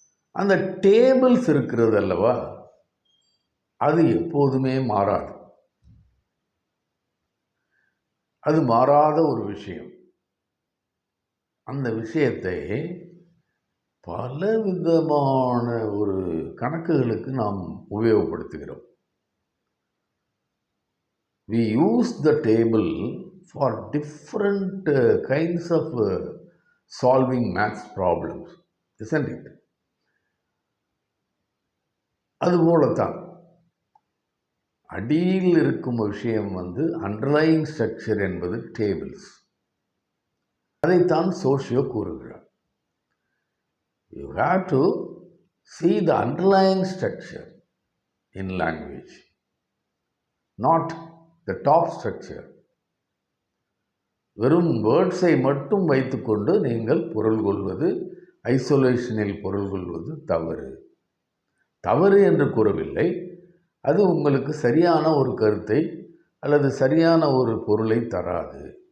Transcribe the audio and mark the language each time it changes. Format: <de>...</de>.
<ta>அந்த டேபிள்ஸ் இருக்கிறது அல்லவா, அது எப்போதுமே மாறாது. அது மாறாத ஒரு விஷயம். அந்த விஷயத்தை பல விதமான ஒரு கணக்குகளுக்கு நாம் உபயோகப்படுத்துகிறோம்.</ta> <en>We use the table for different kinds of solving maths problems, isn't it?</en> <ta>அதுபோலத்தான் அடியில் இருக்கும் விஷயம் அண்டர்லையிங் ஸ்ட்ரக்சர் என்பது டேபிள்ஸ். அதைத்தான் சோஷியோ கூறுகிறார்.</ta> <en>You have to see the underlying structure in language, not the top structure.</en> <ta>வெறும் வேர்ட்ஸை மட்டும் வைத்துக்கொண்டு நீங்கள் பொருள் கொள்வது, ஐசோலேஷனில் பொருள் கொள்வது தவறு. தவறு என்று கூறவில்லை. அது உங்களுக்கு சரியான ஒரு கருத்தை அல்லது சரியான ஒரு பொருளை தராது.</ta>